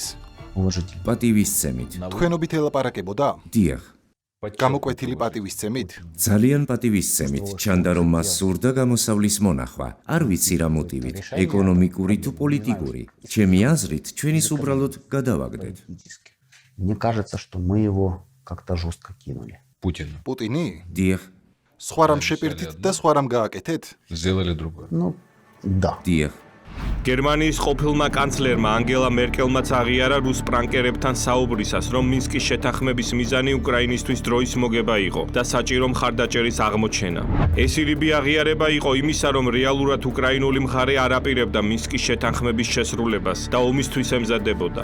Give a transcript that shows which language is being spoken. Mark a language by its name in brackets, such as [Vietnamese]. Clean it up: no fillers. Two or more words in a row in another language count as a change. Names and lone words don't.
[Russian] Уважительно. [Georgian] პატივისცემით. თქვენობით ელაპარაკებოდა? დიახ. გამოკვეთილი პატივისცემით? ძალიან პატივისცემით. ჩანდა რომ მას სურდა გამოსავლის მონახვა. არ ვიცი რა მოტივით, ეკონომიკური თუ პოლიტიკური. ჩემი აზრით, ჩვენს უბრალოდ გადავაგდეთ. [Russian] Мне кажется, что мы его как-то жестко кинули. Путин. [Georgian] პუტინი? დიახ, სხვა რამ შეპირდით და სხვა რამ გააკეთეთ? [Russian] Сделали другое. Ну, да. [Georgian] დიახ. გერმანიის ყოფილმა კანცლერმა ანგელა მერკელმაც აღიარა რუს პრანკერებთან საუბრისას, რომ მინსკის შეთანხმების მიზანი უკრაინისთვის დროის მოგება იყო და საჭირო მხარდაჭერის აღმოჩენა. ეს ირიბი აღიარება იყო იმისა, რომ რეალურად უკრაინული მხარე არ აპირებდა მინსკის შეთანხმების შესრულებას და ომისთვის ემზადებოდა.